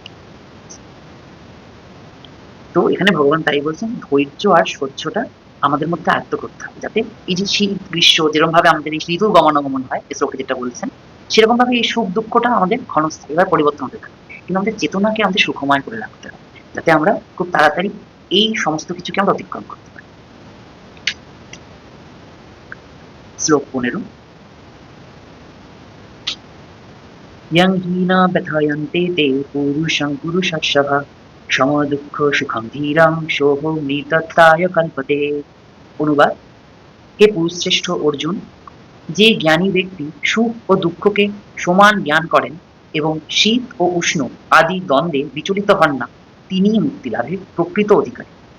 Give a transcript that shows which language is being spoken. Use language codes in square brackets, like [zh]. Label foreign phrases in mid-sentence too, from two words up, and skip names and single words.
[bn] তো এখানে ভগবান তাই বলছেন ধৈর্য আর সহ্যটা আমাদের মধ্যে আয়ত্ত করতে হবে, যাতে এই যে শীত গ্রীষ্ম যেরকম ভাবে আমাদের এই ঋতু গমনাগমন হয়, এই শ্লোকে যেটা বলছেন, সেরকম ভাবে এই সুখ দুঃখটা আমাদের ক্ষণস্থায়ী ভাবে পরিবর্তন হতে থাকে, কিন্তু আমাদের চেতনাকে আমাদের সুখময় করে রাখতে হবে, যাতে আমরা খুব তাড়াতাড়ি এই সমস্ত কিছুকে আমরা অতিক্রম করতে পারি। শ্লোক 15। [sa] यं हीना व्यथयन्ते ते पुरुषं पुरुषर्षभ সমদুঃখ সুখম ধীরং সোহ মৃতত্বায় কল্পতে। [bn] অনুবাদ: হে পুরুষশ্রেষ্ঠ অর্জুন, যে জ্ঞানী ব্যক্তি সুখ ও দুঃখকে সমান জ্ঞান করেন, এবং শীত ও উষ্ণ আদি দ্বন্দ্বে বিচলিত হন না, তিনিই মুক্তি লাভের প্রকৃত অধিকারী।